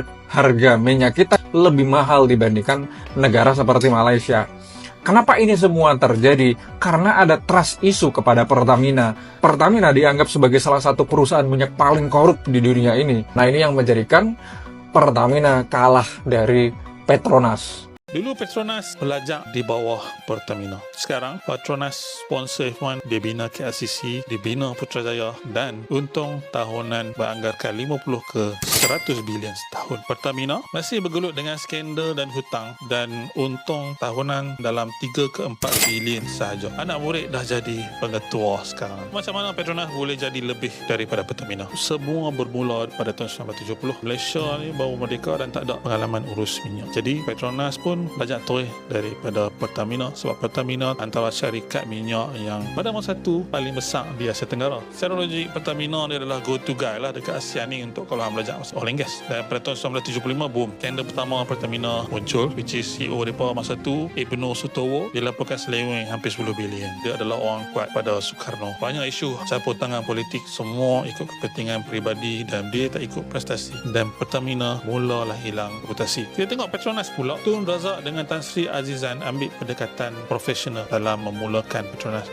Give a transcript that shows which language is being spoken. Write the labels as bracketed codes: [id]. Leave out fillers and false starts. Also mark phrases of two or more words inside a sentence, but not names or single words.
[id] Harga minyak kita lebih mahal dibandingkan negara seperti Malaysia. Kenapa ini semua terjadi? Karena ada [en] trust issue [id] kepada Pertamina. Pertamina dianggap sebagai salah satu perusahaan minyak paling korup di dunia ini. Nah, ini yang menjadikan Pertamina kalah dari Petronas. [ms] Dulu Petronas belajar di bawah Pertamina. Sekarang Petronas sponsor F1, dibina KLCC, dibina Putrajaya dan untung tahunan beranggarkan 50 ke 100 bilion setahun. Pertamina masih bergelut dengan skandal dan hutang dan untung tahunan dalam 3 ke 4 bilion sahaja. Anak murid dah jadi pengetua sekarang. Macam mana Petronas boleh jadi lebih daripada Pertamina? Semua bermula pada tahun 1970. Malaysia ni baru merdeka dan tak ada pengalaman urus minyak. Jadi Petronas pun belajar terus daripada Pertamina sebab Pertamina antara syarikat minyak yang pada masa itu paling besar di Asia Tenggara. Secara logik Pertamina ni adalah [en] go to guy [ms] lah dekat ASEAN ni untuk kalau belajar [en] oil and gas. [ms] Dan pada tahun 1975 boom, skandal pertama Pertamina muncul, [en] which is [ms] CEO mereka masa tu Ibnu Sutowo dilaporkan seleweng hampir 10 bilion. Dia adalah orang kuat pada Soekarno. Banyak isu campur tangan politik, semua ikut kepentingan peribadi dan dia tak ikut prestasi. Dan Pertamina mulalah hilang reputasi. Kita tengok Petronas pula, Tun Razak dengan Tan Sri Azizan ambil pendekatan profesional dalam memulakan Petronas ni.